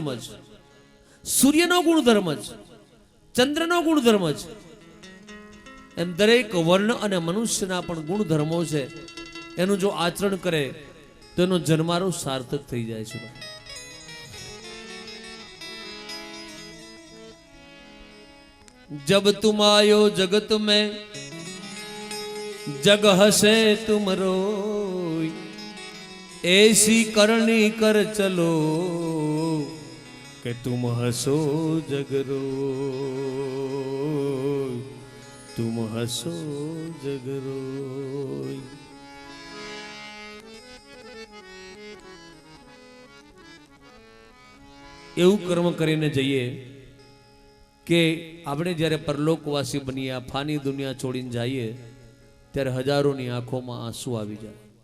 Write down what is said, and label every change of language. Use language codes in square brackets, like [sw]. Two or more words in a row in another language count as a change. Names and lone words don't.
[gu] છે સૂર્યનો ગુણધર્મ છે ચંદ્રનો ગુણધર્મ છે એમ દરેક વર્ણ અને મનુષ્યના પણ ગુણધર્મો છે એનું જો આચરણ કરે તો એનો જન્મારો સાર્થક થઈ જાય છે [hi] जब तुम आयो जगत में जग हसे तुम रोई ऐसी करनी कर चलो कि तुम हसो जग रोई तुम हसो जग रोई [gu] એવું કર્મ કરીને જઈએ કે આપણે જ્યારે પરલોકવાસી બનીએ આ ફાની દુનિયા છોડીને જઈએ ત્યારે હજારોની આંખોમાં આંસુ આવી જાય